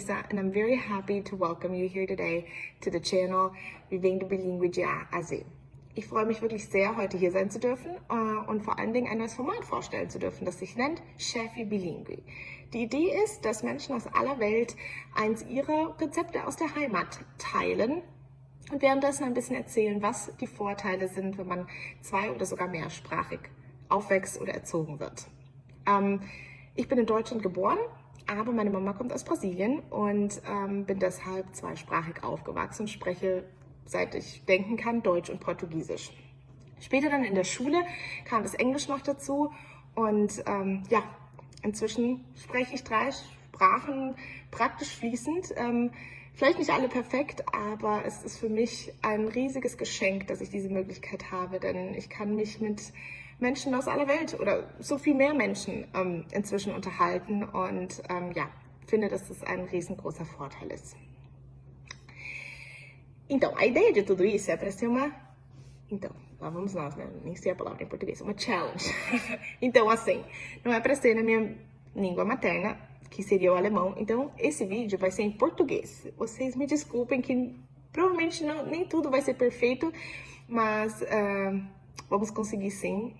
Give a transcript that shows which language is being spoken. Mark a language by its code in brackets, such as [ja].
[en] and I'm very happy to welcome you here today to the channel Vivendo Bilingue de A a Z. [de] Ich freue mich wirklich sehr, heute hier sein zu dürfen und vor allen Dingen ein neues Format vorstellen zu dürfen, das sich nennt Chefi Bilingue. Die Idee ist, dass Menschen aus aller Welt eins ihrer Rezepte aus der Heimat teilen und währenddessen ein bisschen erzählen, was die Vorteile sind, wenn man zwei- oder sogar mehrsprachig aufwächst oder erzogen wird. Ich bin in Deutschland geboren, aber meine Mama kommt aus Brasilien und bin deshalb zweisprachig aufgewachsen und spreche, seit ich denken kann, Deutsch und Portugiesisch. Später dann in der Schule kam das Englisch noch dazu und ja, inzwischen spreche ich 3 Sprachen praktisch fließend. Vielleicht nicht alle perfekt, aber es ist für mich ein riesiges Geschenk, dass ich diese Möglichkeit habe, denn ich kann mich mit Menschen aus aller Welt oder so viel mehr Menschen inzwischen unterhalten und ja, finde, dass das ein riesengroßer Vorteil ist. [pt] Então, a ideia de tudo isso é para ser uma... Então, lá vamos nós, né? Nem sei a palavra em português, uma challenge. Então, assim, não é para ser na minha língua materna, que seria o alemão. Então, esse vídeo vai ser em português. Vocês me desculpem que provavelmente nem tudo vai ser perfeito, mas vamos conseguir sim.